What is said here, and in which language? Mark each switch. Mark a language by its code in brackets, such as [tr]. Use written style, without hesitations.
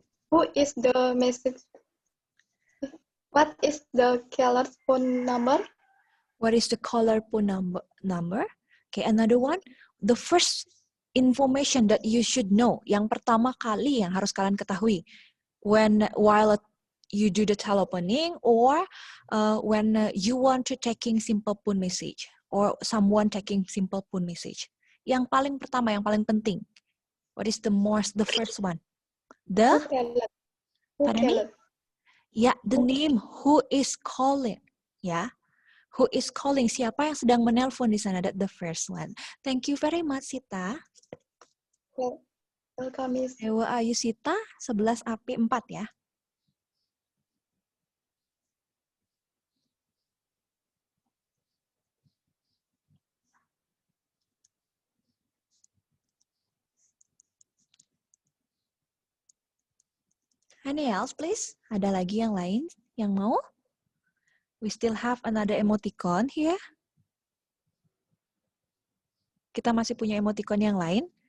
[en] Who is the message? What is the caller's phone number? What is the caller phone number? Okay, another one. The first information that you should know. [id] Yang pertama kali yang harus kalian ketahui. [en] While you do the telephoning or when you want to taking simple phone message or someone taking simple phone message. [id] Yang paling pertama, yang paling penting. [en] What is the first one? The Who yeah, the name who is calling. Yeah. Who is calling? [id] Siapa yang sedang menelpon di sana? [en] That the first one. Thank you very much, Sita. Welcome, Miss. [id] Dewa Ayu Sita, 11 AP 4 ya. [en] Any else, please? [id] Ada lagi yang lain yang mau? [en] We still have another emoticon here. [id] Kita masih punya emoticon yang lain.